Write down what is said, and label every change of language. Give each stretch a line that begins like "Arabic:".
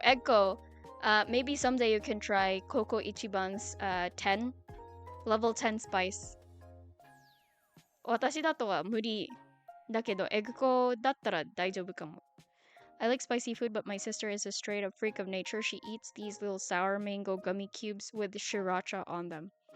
English: Eggo, maybe someday you can try Coco Ichiban's 10 level 10 spice.
Japanese: 私だとは無理だけど、エグコだったら大丈夫かも。
English: I like spicy food, but my sister is a straight up freak of nature. She eats these little sour mango gummy cubes with sriracha on them.